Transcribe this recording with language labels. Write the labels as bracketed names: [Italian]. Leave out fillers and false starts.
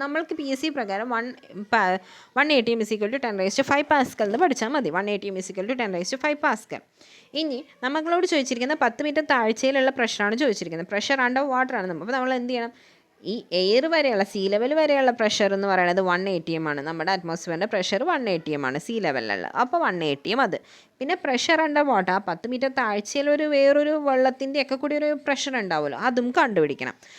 [Malayalam] നമ്മൾക്ക് PSC പ്രകാരം [English] 1 ATM is equal to 10⁵5 [Malayalam] Pascal എന്ന് പഠിച്ചാൽ മതി. [English] 1 ATM is equal to 10⁵5 pascal. [Malayalam] ഇനി നമ്മളോട് ചോദിച്ചിരിക്കുന്നത് 10 മീറ്റർ താഴ്ചയിലുള്ള പ്രഷറാണ് ചോദിച്ചിരിക്കുന്നത്. പ്രഷർ അണ്ടർ വാട്ടർ ആണ്. അപ്പോൾ നമ്മൾ എന്ത് ചെയ്യണം? ഈ എയർ വരെയുള്ള സീ ലെവൽ വരെയുള്ള പ്രഷർ എന്ന് പറയുന്നത് 1 ATM ആണ്. നമ്മുടെ അറ്റ്മോസ്ഫിയറിൻ്റെ പ്രഷർ 1 ATM ആണ് സീ ലെവലിലുള്ള. അപ്പോൾ 1 ATM അത്. പിന്നെ പ്രഷർ അണ്ടർ വാട്ടർ, 10 മീറ്റർ താഴ്ചയിൽ വേറൊരു വെള്ളത്തിൻ്റെ ഒക്കെ കൂടി ഒരു പ്രഷർ ഉണ്ടാവുമല്ലോ, അതും കണ്ടുപിടിക്കണം.